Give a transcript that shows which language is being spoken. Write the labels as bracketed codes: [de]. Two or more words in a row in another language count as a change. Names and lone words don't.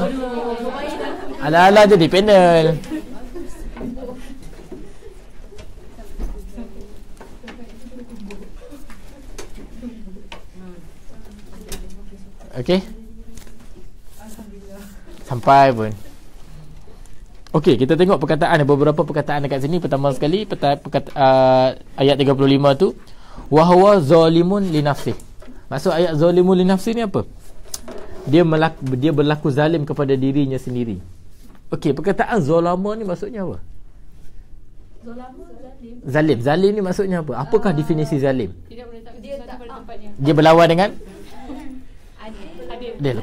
[ms] Ala-ala jadi panel. Okey. Sampai pun. Okey, kita tengok perkataan, beberapa perkataan dekat sini. Pertama sekali ayat 35 tu, [ar] wa huwa zalimun li nafsih. [ms] Maksud ayat [ar] zalimun li nafsih [ms] ni apa? Dia berlaku zalim kepada dirinya sendiri. Okey, perkataan zalama ni maksudnya apa? Zalim ni maksudnya apa? Apakah definisi zalim? Dia berlawan dengan adil.